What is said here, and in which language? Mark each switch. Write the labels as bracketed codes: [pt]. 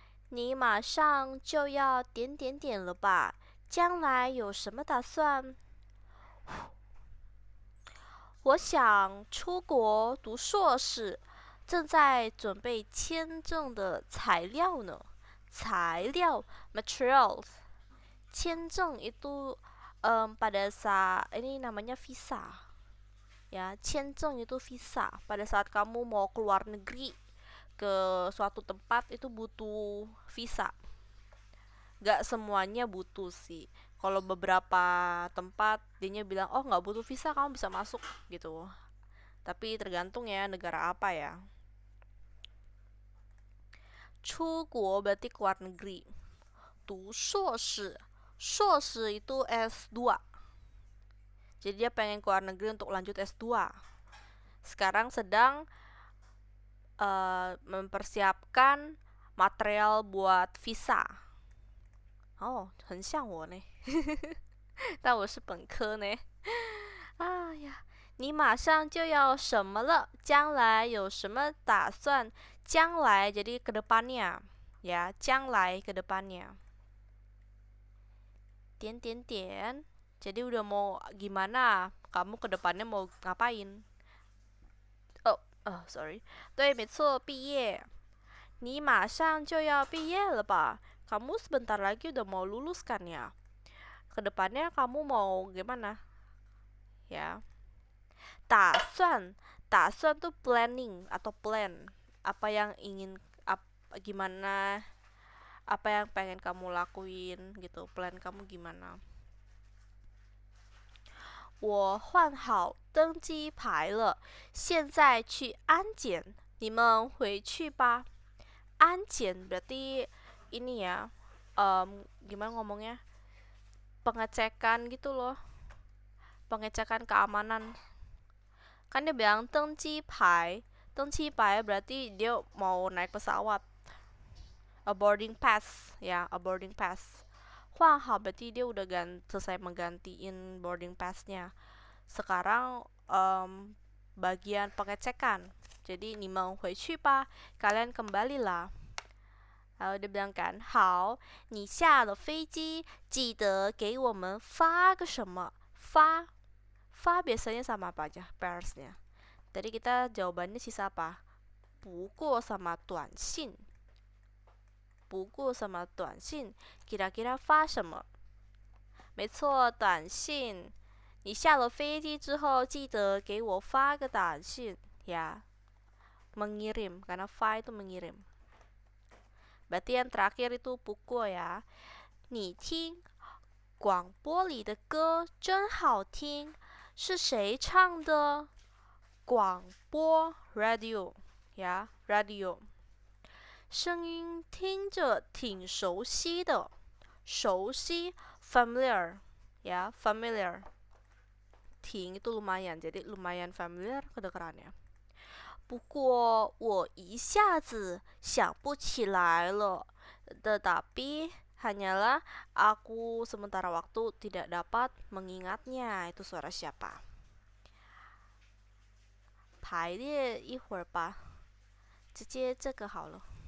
[zh] 你马上就要点点点了吧？将来有什么打算？我想出国读硕士，正在准备签证的材料呢。 [id] 材料 materials， 签证itu pada saat ini namanya visa ya, 签证 itu visa. Pada saat kamu mau keluar negeri ke suatu tempat itu butuh visa. Gak semuanya butuh sih. Kalau beberapa tempat dia bilang, oh nggak butuh visa, kamu bisa masuk gitu. Tapi tergantung ya negara apa ya. 出国 berarti keluar negeri. 读硕士 itu S2. Jadi dia pengen keluar negeri untuk lanjut S2. Sekarang sedang mempersiapkan material buat visa. [zh] Oh, 很像我呢。但我是本科呢。哎呀，你马上就要什么了？将来有什么打算？ [id] 将来 jadi ke depannya ya, 将来 ke depannya. 点点点 jadi udah mau gimana? Kamu ke depannya mau ngapain? Sorry. [zh] 对，没错，毕业。你马上就要毕业了吧？ [id] Kamu sebentar lagi udah mau lulus kan ya? Kedepannya kamu mau gimana? Ya. 打算tuh planning atau plan. Apa yang ingin, gimana, apa yang pengen kamu lakuin gitu. Plan kamu gimana? [zh] 我换好登机牌了，现在去安检。你们回去吧。 [id] 安检 berarti ini ya, gimana ngomongnya? Pengecekan gitu loh. Pengecekan keamanan. Kan dia bilang 登机牌 berarti dia mau naik pesawat. [en] a boarding pass ya, a boarding pass. [id] 换好 berarti dia udah selesai menggantiin boarding passnya. Sekarang bagian pengecekan. Jadi [zh] 你们回去吧, [id] kalian kembalilah. Lalu dia bilang kan, [zh] 好，你下了飞机，记得给我们发个什么？ [id] 发 biasanya sama apa aja pairsnya. Tadi kita jawabannya sisa apa? 不过 sama 短信。 [zh] 不过 sama 短信 kira-kira 发什么？没错，短信。你下了飞机之后，记得给我发个短信ya. [id] Mengirim, karena 发 itu mengirim. Berarti yang terakhir itu pukul ya. [zh] 你听广播里的歌真好听，是谁唱的？广播 radio 呀 radio， 声音听着挺熟悉的，熟悉 familiar 呀 familiar， 挺 [id] itu lumayan, jadi lumayan familiar kedengarannya。 [zh] 不过我一下子想不起来了， [id] tetapi hanyalah aku sementara waktu tidak dapat mengingatnya. Itu suara siapa? [zh] 排列一会儿吧，直接这个好了。